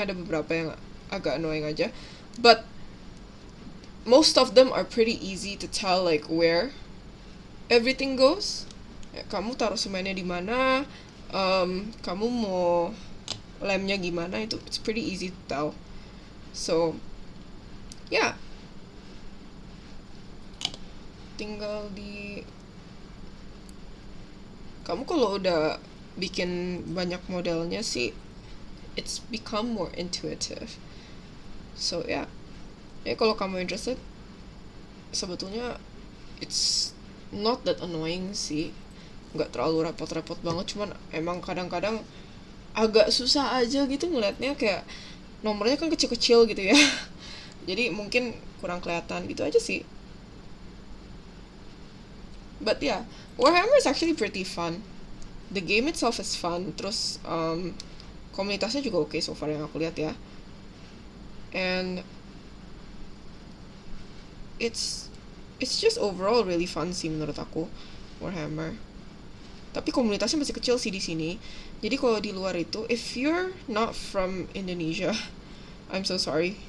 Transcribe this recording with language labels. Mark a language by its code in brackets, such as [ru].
[id] Ada beberapa yang agak annoying aja. [en] But most of them are pretty easy to tell like where everything goes. [id] Kamu taruh semennya di mana, kamu mau lemnya gimana, itu [en] it's pretty easy to tell. So yeah, [id] tinggal di kamu kalau udah bikin banyak modelnya sih, [en] it's become more intuitive. So yeah, [id] kalau kamu interested, sebetulnya [en] it's not that annoying [id] sih, nggak terlalu repot-repot banget, cuman emang kadang-kadang agak susah aja gitu ngeliatnya, kayak nomornya kan kecil-kecil gitu ya. Jadi mungkin kurang kelihatan gitu aja sih. [en] But yeah, Warhammer is actually pretty fun. The game itself is fun. [id] Terus komunitasnya juga oke [en] so far [id] yang aku lihat ya. [en] And it's just overall really fun [id] sih menurut aku, [en] Warhammer. [id] Tapi komunitasnya masih kecil sih di sini. Jadi kalau di luar itu, [en] if you're not from Indonesia, I'm so sorry.